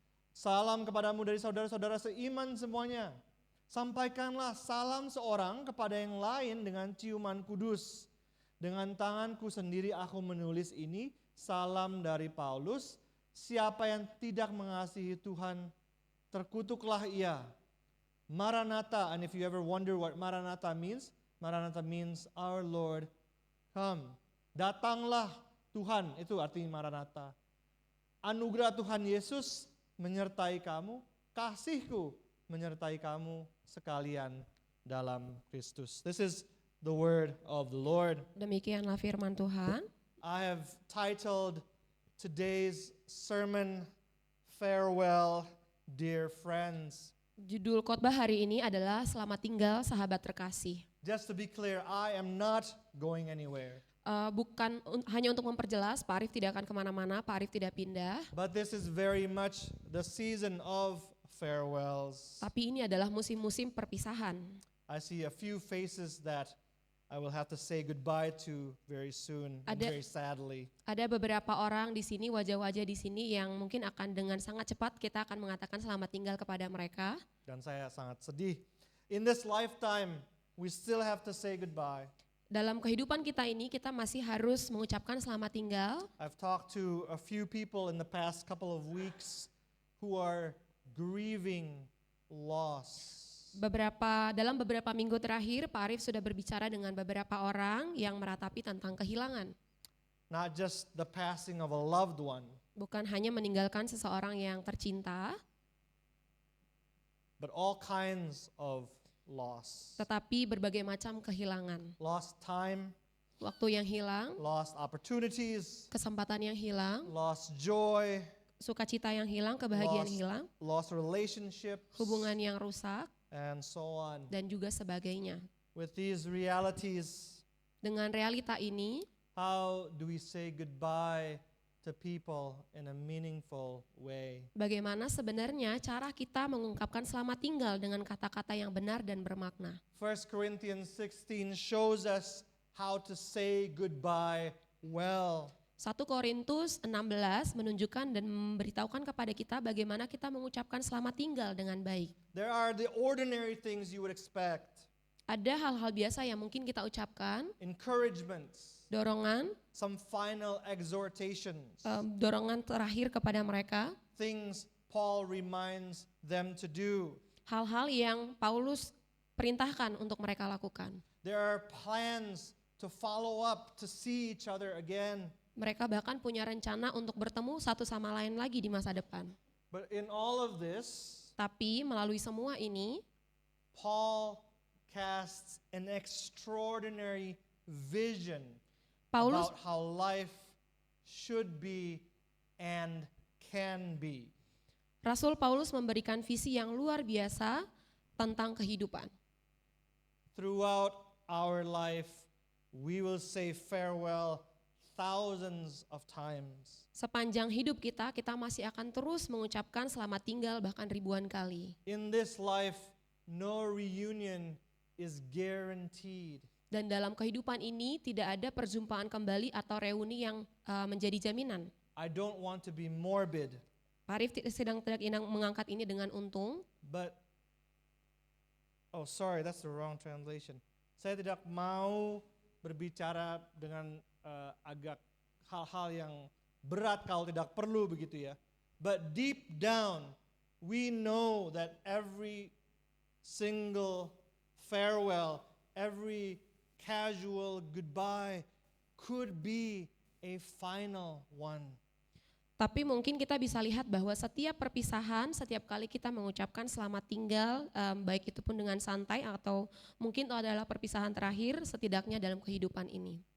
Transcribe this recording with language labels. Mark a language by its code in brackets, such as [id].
[id] Salam kepadamu dari saudara-saudara seiman semuanya. Sampaikanlah salam seorang kepada yang lain dengan ciuman kudus. Dengan tanganku sendiri aku menulis ini, salam dari Paulus. Siapa yang tidak mengasihi Tuhan, terkutuklah ia. [en] Maranatha, and if you ever wonder what Maranatha means our Lord come. [id] Datanglah Tuhan, itu artinya Maranatha. Anugerah Tuhan Yesus menyertai kamu, kasihku menyertai kamu sekalian dalam Kristus. [en] This is the word of the Lord. [id] Demikianlah firman Tuhan. [en] I have titled today's sermon, Farewell, Dear Friends. [id] Judul khotbah hari ini adalah Selamat tinggal sahabat terkasih. [en] Just to be clear, I am not going anywhere. [id] Bukan hanya untuk memperjelas, Pak Arif tidak akan kemana-mana, Pak Arif tidak pindah. [en] But this is very much the season of farewells. [id] Tapi ini adalah musim-musim perpisahan. [en] I see a few faces that I will have to say goodbye to very soon, and very sadly. [id] Ada beberapa orang di sini, wajah-wajah di sini yang mungkin akan dengan sangat cepat kita akan mengatakan selamat tinggal kepada mereka. Dan saya sangat sedih. [en] In this lifetime, we still have to say goodbye. [id] Dalam kehidupan kita ini, kita masih harus mengucapkan selamat tinggal. [en] I've talked to a few people in the past couple of weeks who are grieving loss. [id] Dalam beberapa minggu terakhir, Pak Arif sudah berbicara dengan beberapa orang yang meratapi tentang kehilangan. [en] Not just the passing of a loved one. [id] Bukan hanya meninggalkan seseorang yang tercinta, [en] but all kinds of loss. [id] tetapi berbagai macam kehilangan. [en] Lost time, [id] Waktu yang hilang, [en] lost opportunities, [id] kesempatan yang hilang, [en] lost joy, [id] sukacita yang hilang, kebahagiaan [en] lost, [id] hilang, [en] lost relationships, [id] hubungan yang rusak, [en] and so on. [id] dan juga sebagainya. [en] With these realities, [id] Dengan realita ini, [en] how do we say goodbye to people in a meaningful way? [id] bagaimana sebenarnya cara kita mengungkapkan selamat tinggal dengan kata-kata yang benar dan bermakna. [en] 1 Corinthians 16 shows us how to say goodbye well. [id] 1 Korintus 16 menunjukkan dan memberitahukan kepada kita bagaimana kita mengucapkan selamat tinggal dengan baik. [en] There are the ordinary things you would expect. [id] Ada hal-hal biasa yang mungkin kita ucapkan, [en] Encouragements, [id] dorongan, [en] some final exhortations, [id] dorongan terakhir kepada mereka, [en] things Paul reminds them to do. [id] hal-hal yang Paulus perintahkan untuk mereka lakukan. [en] There are plans to follow up, to see each other again. [id] Mereka bahkan punya rencana untuk bertemu satu sama lain lagi di masa depan. [en] But in all of this, [id] Tapi melalui semua ini, [en] Paul casts an extraordinary vision [id] Paulus [en] about how life should be and can be. [id] Rasul Paulus memberikan visi yang luar biasa tentang kehidupan. [en] Throughout our life, we will say farewell thousands of times. [id] Sepanjang hidup kita, kita masih akan terus mengucapkan selamat tinggal bahkan ribuan kali. [en] In this life, no reunion is guaranteed. [id] Dan dalam kehidupan ini tidak ada perjumpaan kembali atau reuni yang menjadi jaminan. [en] I don't want to be morbid, [id] Pak Arif sedang tidak ingin mengangkat ini dengan untung, [en] but sorry, that's the wrong translation. [id] Saya tidak mau berbicara dengan agak hal-hal yang berat kalau tidak perlu begitu ya. [en] But deep down, we know that every single farewell, every casual goodbye could be a final one. [id] tapi mungkin kita bisa lihat bahwa setiap perpisahan, setiap kali kita mengucapkan selamat tinggal, baik itu pun dengan santai atau mungkin itu adalah perpisahan terakhir setidaknya dalam kehidupan ini.